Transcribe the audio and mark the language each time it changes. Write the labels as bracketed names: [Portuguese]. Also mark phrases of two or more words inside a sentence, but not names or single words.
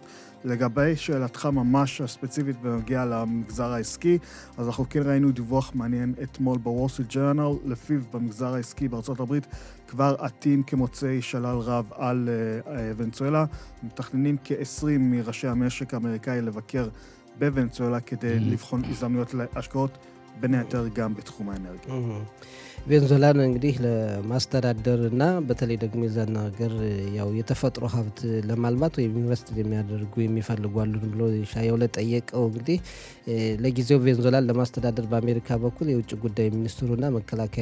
[Hebrew] לגבי שאלתך ממש ספציפית בנוגע למגזר העסקי, אז אנחנו כן ראינו דיווח מעניין אתמול בוול סטריט ג'ורנל, לפיו במגזר העסקי בארצות הברית כבר עטים כמוצאי שלל רב על וונצואלה. מתכננים כ-20 מראשי המשק האמריקאי לבקר בוונצואלה כדי לבחון הזדמנויות להשקעות, בין היתר גם בתחום האנרגיה. [Amharic] ቬንዙዌላን እንግዲህ ለማስተዳደርና በተለይ ደግሞ የዛን ሀገር ያው የተፈጥሮ ሀብት ለማልማት ወይም ኢንቨስት የሚያደርጉ የሚፈልጉ አሉ ብሎ ሻየው ለጠየቀው እንግዲህ ለጊዜው ቬንዙዌላን ለማስተዳደር በአሜሪካ በኩል የውጭ ጉዳይ ሚኒስትሩና መከላከያ